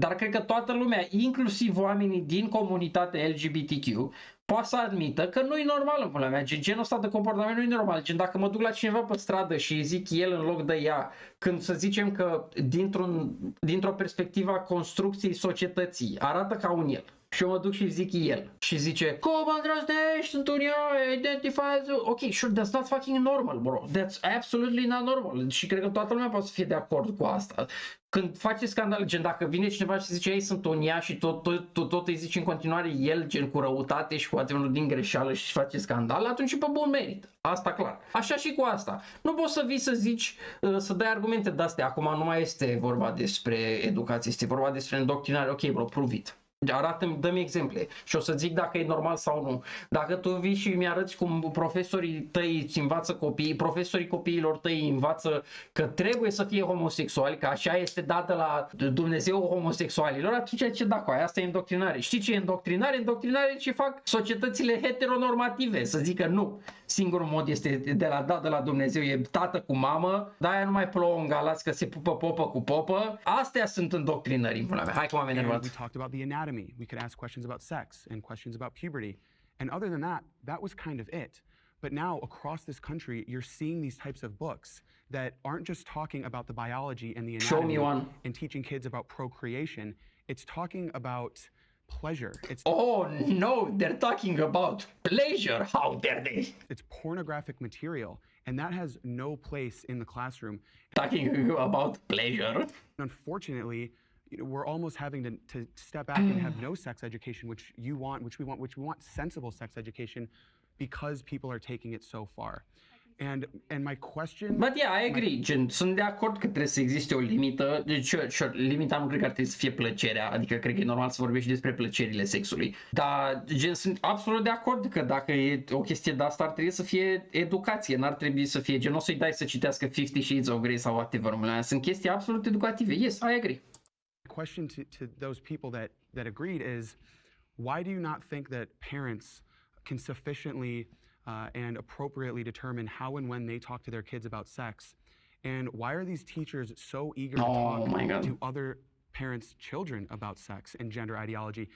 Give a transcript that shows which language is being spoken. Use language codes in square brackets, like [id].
[ro] Dar cred că toată lumea, inclusiv oamenii din comunitatea LGBTQ, poate să admită că nu e normal în pula mea, genul ăsta de comportament nu e normal. Gen dacă mă duc la cineva pe stradă și îi zic el în loc de ea, când să zicem că dintr-o perspectivă a construcției societății arată ca un el. Și eu mă duc și zic el. Și zice, cum îndrăznești, sunt un eu, identifies. [en] Ok, sure, that's not fucking normal, bro. That's absolutely not normal. [ro] Și cred că toată lumea poate să fie de acord cu asta. Când face scandal, gen dacă vine cineva și zice, ei sunt un ea și tot îi zici în continuare el, gen cu răutate și cu adevărul din greșeală și face scandal, atunci pe bun merit. Asta clar. Așa și cu asta. Nu poți să vii să zici, să dai argumente de-astea. Acum nu mai este vorba despre educație, este vorba despre îndoctrinare. [en] Ok, bro, prove it. [ro] Arată-mi, dă-mi exemple și o să zic dacă e normal sau nu. Dacă tu vii și mi-arăți cum profesorii tăi îți învață copiii, profesorii copiilor tăi învață că trebuie să fie homosexuali, că așa este dată la Dumnezeu homosexualilor, atunci ce da cu aia? Asta e îndoctrinare. Știi ce e îndoctrinare? Îndoctrinare ce fac societățile heteronormative, să zică nu. Singurul mod este de la Dumnezeu, e tată cu mamă, de-aia nu mai plouă în Galați că se pupă popă cu popă. Astea sunt îndoctrinări în pula mea. Hai că m-am enervat. [en] We could ask questions about sex and questions about puberty. And other than that was kind of it. But now across this country, you're seeing these types of books that aren't just talking about the biology and the anatomy. Show me one. And teaching kids about procreation. It's talking about pleasure. Oh no, they're talking about pleasure. How dare they? It's pornographic material, and that has no place in the classroom. Talking about pleasure. Unfortunately, we're almost having to step back and have no sex education, which we want sensible sex education, because people are taking it so far. And my question... But yeah, I agree. [ro] Gen, sunt de acord că trebuie să existe o limită. Deci, limita nu cred că ar trebui să fie plăcerea. Adică cred că e normal să vorbești despre plăcerile sexului. Dar, gen, sunt absolut de acord că dacă e o chestie de asta ar trebui să fie educație. N-ar trebui să fie, gen, o să-i dai să citească 50 Shades of Grey sau whatever. Sunt chestii absolut educative. [en] Yes, I agree. Question to those people that agreed is, why do you not think that parents can sufficiently and appropriately determine how and when they talk to their kids about sex? And why are these teachers so eager to talk to other parents' children about sex and gender ideology?